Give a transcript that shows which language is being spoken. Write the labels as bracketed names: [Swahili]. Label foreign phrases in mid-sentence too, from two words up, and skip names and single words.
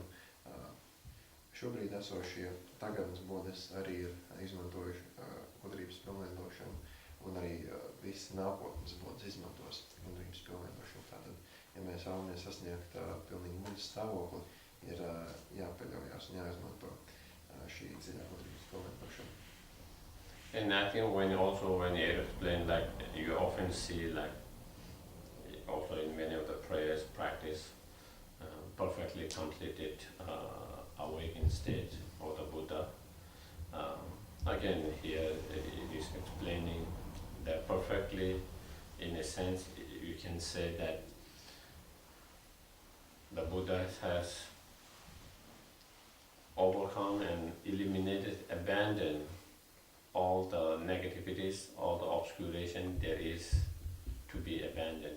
[Latvian] Šobrīd esošie tagadnes Buddhas arī ir izmantojuši gudrības pilnveidošanu, un arī visi nākotnes Buddhas izmantos gudrības pilnveidošanu. Tātad, ja mēs vēlamies sasniegt pilnīgi Buddhas stāvokli, ir jāpaļaujās un jāizmanto šī dziļā gudrības pilnveidošana. [English] And I think when you explain, like you often see, like also in many of the prayers practice, perfectly completed awakened state of the Buddha. Again, here it is explaining that perfectly, in a sense, you can say that the Buddha has overcome and eliminated, abandoned all the negativities, all the obscuration there is to be abandoned.